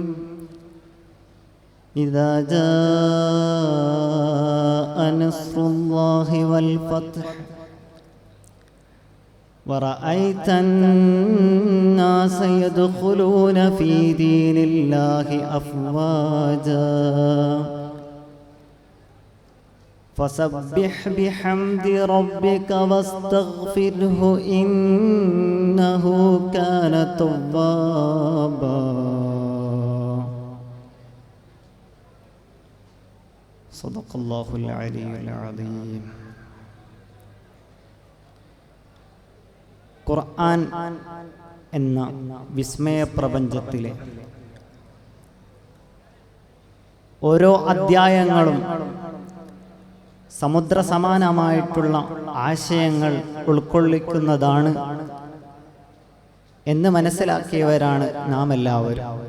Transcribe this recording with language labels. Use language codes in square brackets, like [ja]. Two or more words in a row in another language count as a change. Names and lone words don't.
[ar] إذا جاء نصر الله والفتح ورأيت الناس يدخلون في دين الله أفواجا فسبح بحمد ربك واستغفره إنه كان توابا. صدق الله العلي العظيم. [ml] ഖുർആൻ എന്ന വിസ്മയ പ്രപഞ്ചത്തിലെ ഓരോ അധ്യായങ്ങളും സമുദ്ര സമാനമായിട്ടുള്ള ആശയങ്ങൾ ഉൾക്കൊള്ളിക്കുന്നതാണ് എന്ന് മനസ്സിലാക്കിയവരാണ് നാം എല്ലാവരും.